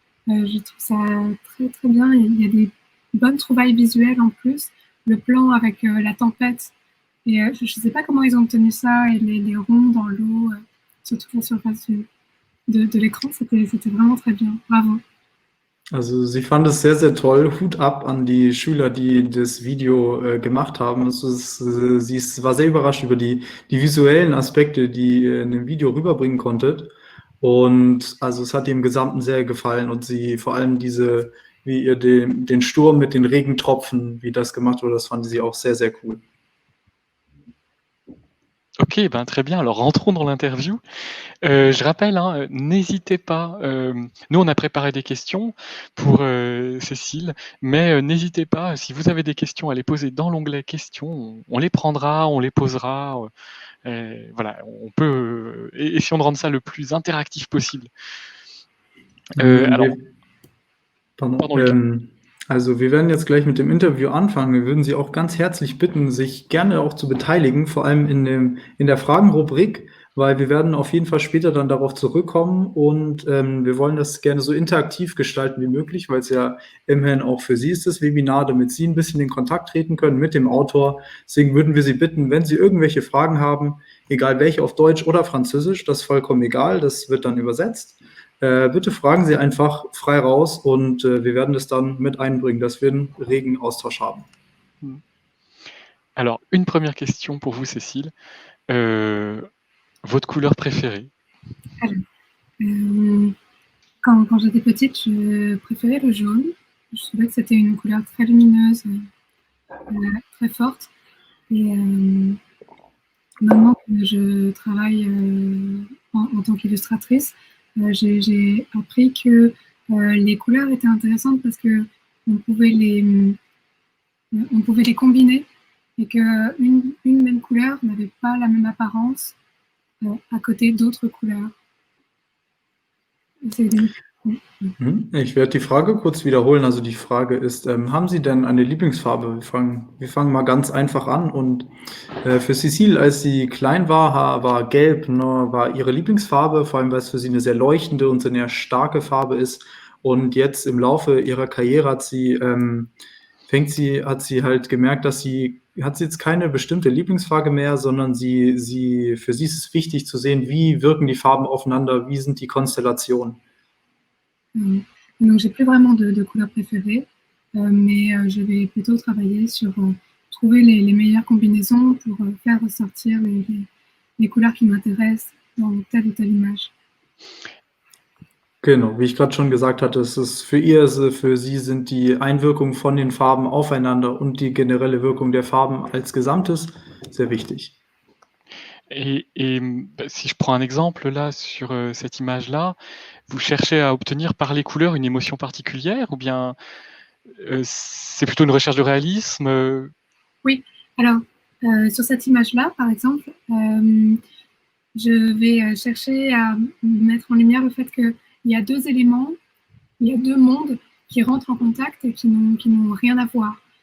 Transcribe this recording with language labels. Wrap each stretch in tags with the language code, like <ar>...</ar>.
<fr>Je trouve ça très très bien. Il y a des bonnes trouvailles visuelles en plus. Le plan avec la tempête. Et je ne sais pas comment ils ont obtenu ça, et les ronds dans l'eau sur toute la surface de l'écran, c'était vraiment très bien. Bravo.</fr> <de>Also sie fand es sehr, sehr toll. Hut ab an die Schüler, die das Video gemacht haben. Sie war sehr überrascht über die visuellen Aspekte, die ihr in dem Video rüberbringen konntet. Und also es hat ihr im Gesamten sehr gefallen und sie vor allem wie ihr den Sturm mit den Regentropfen, wie das gemacht wurde, das fand sie auch sehr, sehr cool.</de> <fr>Ok, ben très bien. Alors rentrons dans l'interview. Je rappelle, hein, n'hésitez pas. Nous, on a préparé des questions pour Cécile, mais n'hésitez pas. Si vous avez des questions à les poser dans l'onglet questions, on les prendra, on les posera. Voilà, on peut. Essayons de rendre ça le plus interactif possible. Alors, pardon, Lucas.</fr> <de>Also wir werden jetzt gleich mit dem Interview anfangen. Wir würden Sie auch ganz herzlich bitten, sich gerne auch zu beteiligen, vor allem in der Fragenrubrik, weil wir werden auf jeden Fall später dann darauf zurückkommen und wir wollen das gerne so interaktiv gestalten wie möglich, weil es ja immerhin auch für Sie ist, das Webinar, damit Sie ein bisschen in Kontakt treten können mit dem Autor. Deswegen würden wir Sie bitten, wenn Sie irgendwelche Fragen haben, egal welche, auf Deutsch oder Französisch, das ist vollkommen egal, das wird dann übersetzt. Bitte fragen Sie einfach frei raus und wir werden das dann mit einbringen, dass wir einen regen Austausch haben.</de> <fr>Alors, une première question pour vous, Cécile. Votre couleur préférée? Quand j'étais petite, je préférais le jaune. Je trouvais que c'était une couleur très lumineuse, très forte. Et maintenant que je travaille en tant qu'illustratrice, j'ai appris que les couleurs étaient intéressantes parce que on pouvait les combiner et qu'une même couleur n'avait pas la même apparence à côté d'autres couleurs.</fr> <de>Ich werde die Frage kurz wiederholen. Also die Frage ist, haben Sie denn eine Lieblingsfarbe? Wir fangen mal ganz einfach an. Und für Cécile, als sie klein war gelb, ne, war ihre Lieblingsfarbe, vor allem weil es für sie eine sehr leuchtende und sehr starke Farbe ist. Und jetzt im Laufe ihrer Karriere hat sie halt gemerkt, dass sie jetzt keine bestimmte Lieblingsfarbe mehr, sondern für sie ist es wichtig zu sehen, wie wirken die Farben aufeinander, wie sind die Konstellationen.</de> <fr>Donc j'ai plus vraiment de couleur préférée, mais je vais plutôt travailler sur trouver les meilleures combinaisons pour faire ressortir les couleurs qui m'intéressent dans telle ou telle image.</fr> <de>Genau, wie ich gerade schon gesagt hatte, für sie sind die Einwirkungen von den Farben aufeinander und die generelle Wirkung der Farben als Gesamtes sehr wichtig.</de> <fr>Et si je prends un exemple là sur cette image-là, vous cherchez à obtenir par les couleurs une émotion particulière ou bien c'est plutôt une recherche de réalisme? Oui, alors sur cette image-là, par exemple, je vais chercher à mettre en lumière le fait qu'il y a deux éléments, il y a deux mondes qui rentrent en contact et qui n'ont rien à voir.</fr>